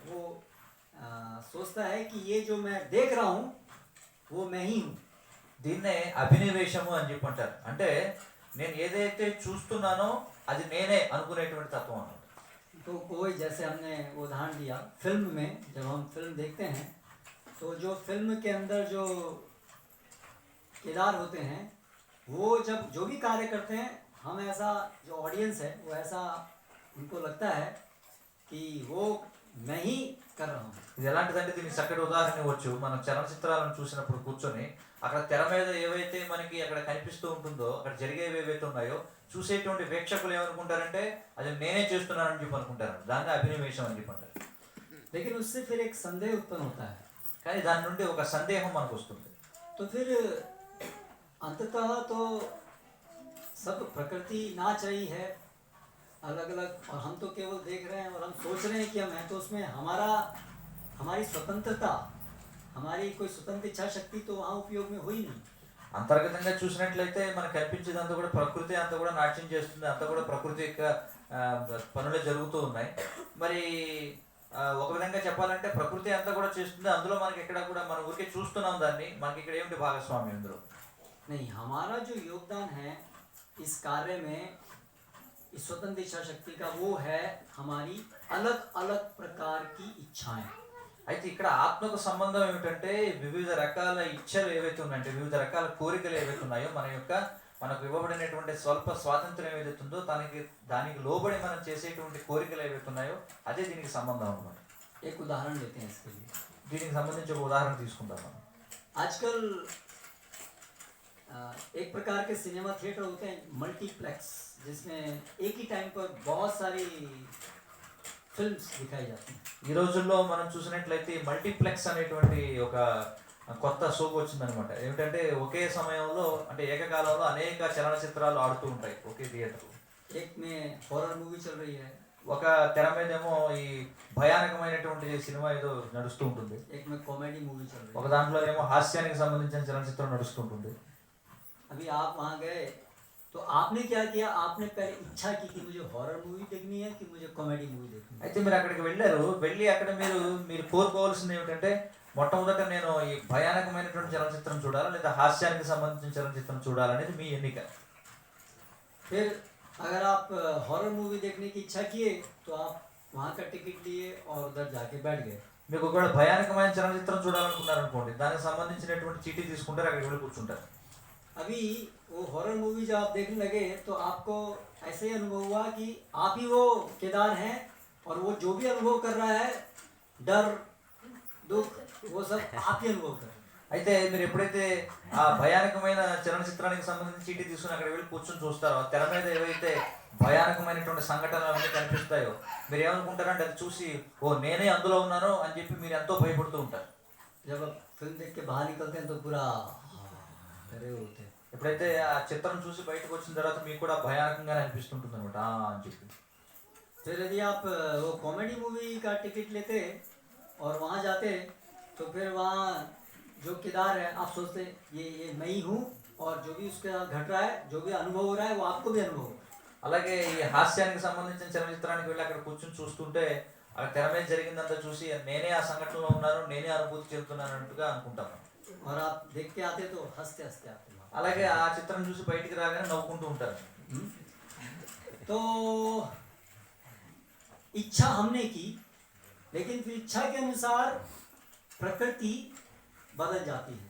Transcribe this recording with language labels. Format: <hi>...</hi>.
<hi>वो सोचता है कि ये जो मैं देख रहा हूँ वो मैं ही हूँ।</hi> <te>దీన్నే అభినివేశము అని చెప్పి అంటారు. అంటే నేను ఏదైతే చూస్తున్నానో అది నేనే అనుకునేటువంటి తత్వం అన్నమాట.</te> <hi>तो कोई, जैसे हमने उदाहरण दिया फिल्म में, जब हम फिल्म देखते हैं तो जो फिल्म के अंदर जो किरदार होते हैं वो जब जो भी कार्य करते हैं, हम ऐसा, जो ऑडियंस है वो ऐसा उनको लगता है कि वो मैं ही कर रहा हूँ।</hi> <te>ఇది ఎలాంటిదంటే దీనికి చక్కటి ఉదాహరణ ఇవ్వచ్చు. మనం చలనచిత్రాలను చూసినప్పుడు కూర్చొని అక్కడ తెర మీద ఏవైతే మనకి అక్కడ కనిపిస్తూ ఉంటుందో, అక్కడ జరిగేవి ఏవైతే ఉన్నాయో చూసేటువంటి వీక్షకులు ఏమనుకుంటారంటే అది నేనే చేస్తున్నానని చెప్పి అనుకుంటారు. దాన్ని అభినివేశం అని చెప్పి అంటారు.</te> <hi>लेकिन उससे फिर एक संदेह उत्पन्न होता है।</hi> <te>కానీ దాని నుండి ఒక సందేహం మనకు వస్తుంది.</te> <hi>तो फिर अंततः तो सब प्रकृति नाच रही है अलग अलग, और हम तो केवल देख रहे हैं और हम सोच रहे हैं कि हम हैं, तो उसमें हमारी स्वतंत्रता, हमारी कोई स्वतंत्र इच्छा शक्ति तो वहाँ उपयोग में हुई नहीं।</hi> <te>అంతర్గతంగా చూసినట్లయితే మనకు కనిపించేదంతా కూడా ప్రకృతి అంతా కూడా నాట్యం చేస్తుంది, అంతా కూడా ప్రకృతి యొక్క పనులే జరుగుతూ ఉన్నాయి. మరి ఒక విధంగా చెప్పాలంటే ప్రకృతి అంతా కూడా చేస్తుంది, అందులో మనకి ఎక్కడ కూడా మన ఊరికే చూస్తున్నాం దాన్ని, మనకి ఇక్కడ ఏమిటి భాగస్వామ్యం ఇందులో?</te> <hi>नहीं, हमारा जो योगदान है इस कार्य में, इस स्वतंत्र इच्छा शक्ति का, वो है हमारी अलग अलग प्रकार की इच्छाएं।</hi> <te>అయితే ఇక్కడ ఆత్మకు సంబంధం ఏమిటంటే వివిధ రకాల ఇచ్చలు ఏవైతే ఉన్నాయంటే, వివిధ రకాల కోరికలు ఏవైతే ఉన్నాయో, మనకు ఇవ్వబడినటువంటి స్వల్ప స్వాతంత్రం ఏదైతే ఉందో దానికి లోబడి మనం చేసేటువంటి కోరికలు ఏవైతే ఉన్నాయో అదే దీనికి సంబంధం అన్నమాట.</te> <hi>एक उदाहरण लेते हैं इसके लिए।</hi> <te>దీనికి సంబంధించి ఒక ఉదాహరణ తీసుకుందాం మనం.</te> <hi>आजकल एक प्रकार के सिनेमा थिएटर होते हैं मल्टीप्लेक्स, जिसमें एक ही टाइम पर बहुत सारी फिल्म्स दिखाई जाती हैं।</hi> <te>ఈ రోజుల్లో మనం చూసినట్లయితే మల్టీప్లెక్స్ అనేటువంటి ఒక కొత్త షోకు వచ్చిందనమాట. ఏమిటంటే ఒకే సమయంలో, అంటే ఏకకాలంలో అనేక చలనచిత్రాలు ఆడుతూ ఉంటాయి ఒకే థియేటర్లో.</te> <hi>एक में हॉरर मूवी चल रही है,</hi> <te>ఒక తెర మీదేమో ఈ భయానకమైనటువంటి సినిమా ఏదో నడుస్తూ ఉంటుంది,</te> <hi>एक में कॉमेडी मूवी चल रही</hi> <te>ఒక</te> <hi>है।</hi> <te>దాంట్లో ఏమో హాస్యానికి సంబంధించిన చలనచిత్రం నడుస్తుంటుంది.</te> <hi>अभी आप वहाँ गए तो आपने क्या किया? आपने पहले इच्छा की थी मुझे हॉरर मूवी देखनी है कि मुझे कॉमेडी मूवी देखनी है।</hi> <te>అయితే మీరు అక్కడికి వెళ్ళారు, వెళ్ళి అక్కడ మీరు కోరుకోవాల్సింది ఏమిటంటే మొట్టమొదట నేను ఈ భయానకమైనటువంటి చలనచిత్రం చూడాలా లేదా హాస్యానికి సంబంధించిన చలనచిత్రం చూడాలనేది మీ ఎన్నిక.</te> <hi>फिर अगर आप हॉरर मूवी देखने की इच्छा किए तो आप वहाँ का टिकट लिए और उधर जाके बैठ गए।</hi> <te>మీకు ఒకవేళ భయానకమైన చలనచిత్రం చూడాలనుకున్నారనుకోండి, దానికి సంబంధించినటువంటి చీటీ తీసుకుంటారు, అక్కడికి వెళ్ళి కూర్చుంటారు.</te> <hi>अभी वो हॉरर मूवी जब आप देखने लगे तो आपको ऐसे ही अनुभव हुआ कि आप ही वो केदार हैं, और वो जो भी अनुभव कर रहा है, डर दुख, वो सब आप ही अनुभव कर रहे हैं।</hi> <te>అయితే మీరు ఎప్పుడైతే ఆ భయానకమైన చలనచిత్రానికి సంబంధించి చీటీ తీసుకుని అక్కడ వెళ్ళి కూర్చొని చూస్తారో, తెర మీద ఏవైతే భయానకమైనటువంటి సంఘటనలు అవన్నీ కనిపిస్తాయో మీరు ఏమనుకుంటారంటే అది చూసి ఓ నేనే అందులో ఉన్నాను అని చెప్పి మీరు ఎంతో భయపడుతూ ఉంటారు.</te> <hi>जब आप फिल्म देख के बाहर निकलते हैं तो पूरा डरे होते हैं।</hi> <te>ఎప్పుడైతే ఆ చిత్రం చూసి బయటకు వచ్చిన తర్వాత మీకు కూడా భయానకంగానే అనిపిస్తుంటుంది అనమాట అని చెప్పి.</te> <hi>फिर यदि आप वो कॉमेडी मूवी का टिकट लेते और वहाँ जाते तो फिर वहाँ जो किरदार है आप सोचते ये मैं ही हूँ और जो भी उसके साथ घट रहा है जो भी अनुभव हो रहा है वो आपको भी अनुभव हो.</hi> <te>అలాగే ఈ హాస్యానికి సంబంధించిన చలనచిత్రానికి వెళ్ళి అక్కడ కూర్చొని చూస్తుంటే ఆ తెర మీద జరిగిందంతా చూసి నేనే ఆ సంఘటనలో ఉన్నాను, నేనే అనుభూతి చెందుతున్నాను అన్నట్టుగా అనుకుంటాను.</te> <hi>और आप देख के आते तो हंसते हंसते आते.</hi> <te>అలాగే ఆ చిత్రం చూసి బయటికి రాగానే నవ్వుకుంటూ ఉంటారు.</te> <hi>तो इच्छा हमने की लेकिन फिर इच्छा के अनुसार प्रकृति बदल जाती है.</hi>